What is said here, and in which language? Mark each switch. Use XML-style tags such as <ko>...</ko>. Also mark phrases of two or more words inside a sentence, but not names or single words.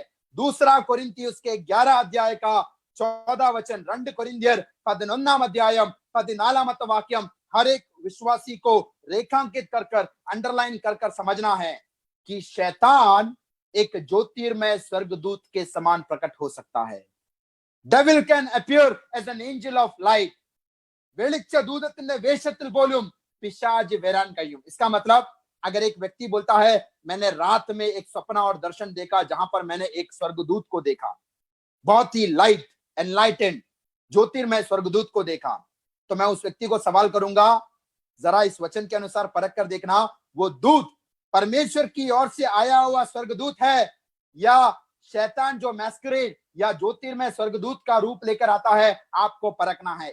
<hi>दूसरा कोरिन्थियुस के 11 अध्याय का 14 वचन,</hi> <ml>2 കൊരിന്ത്യർ 11 അധ്യായം 14 വാക്യം,</ml> <hi>हर एक विश्वासी को रेखांकित कर अंडरलाइन कर समझना है कि शैतान एक ज्योतिर्मय स्वर्गदूत के समान प्रकट हो सकता है।</hi> <en>Devil can appear as an angel of light.</en> <ml>വെളിച്ച ദൂതത്തിന്റെ വേഷത്തിൽ പോലും പിശാച് വരാൻ കഴിയും।</ml> <hi>इसका मतलब, अगर एक व्यक्ति बोलता है मैंने रात में एक सपना और दर्शन देखा जहां पर मैंने एक स्वर्गदूत को देखा, बहुत ही लाइट, एनलाइटेंड, ज्योतिर्मय स्वर्गदूत को देखा, तो मैं उस व्यक्ति को सवाल करूंगा, जरा इस वचन के अनुसार परख कर देखना, वो दूत परमेश्वर की ओर से आया हुआ स्वर्गदूत है या शैतान जो मैस्करेड या ज्योतिर्मय स्वर्गदूत का रूप लेकर आता है, आपको परखना है।</hi>